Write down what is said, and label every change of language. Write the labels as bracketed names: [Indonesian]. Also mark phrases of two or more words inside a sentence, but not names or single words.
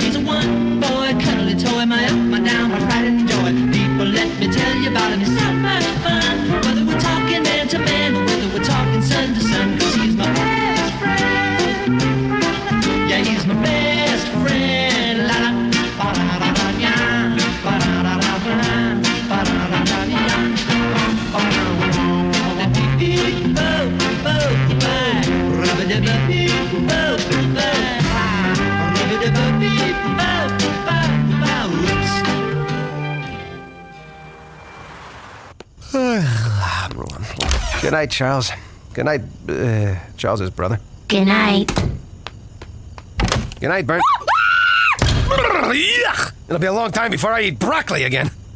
[English] He's a one-boy, cuddly toy, my up, my down, my pride and joy. People, let me tell you about him. He's so much fun. Whether we're talking man to man or whether we're talking son to son, 'cause he's my best friend. Yeah, he's my best friend. La la, ba da da da ya, ba da da da ba, ba da da da ya, ba da da da. Beep bo bo bye, rubba dubba beep bo bye, rubba dubba beep bo bye. Whoops. Good night, Charles. Good night, Charles's brother. Good night. Good night, Bert. Yuck! It'll be a long time before I eat broccoli again.